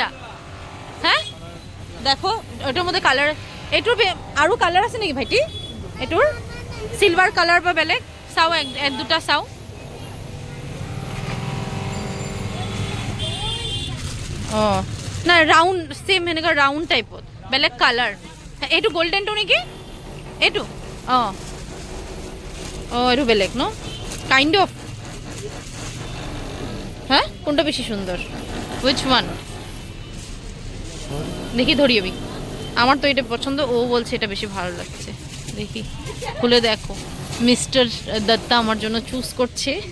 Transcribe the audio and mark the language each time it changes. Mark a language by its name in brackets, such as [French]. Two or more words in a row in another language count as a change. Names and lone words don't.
[Bangla] হ্যাঁ দেখো ওটার মধ্যে কালার, এটুর আরও কালার আছে নাকি ভাইটি? [Assamese] এটুর সিলভার কালার বা বেলেগ চাও, এক দুটা চাও। ও না [English] round same [Assamese] এনেকা রাউন্ড টাইপত বেলেগ কালার। এইটো গোল্ডেনটো নেকি এইটো? অঁ অঁ এইটো বেলেগ ন [English] kind of. [Bangla] হ্যাঁ কোনটা বেশি সুন্দর? [English] which one? [Bangla] দেখি ধরি আমি, আমার তো এটা পছন্দ, ও বলছে এটা বেশি ভালো লাগছে। দেখি খুলে দেখো, মিস্টার দত্তা আমার জন্য চুজ করছে।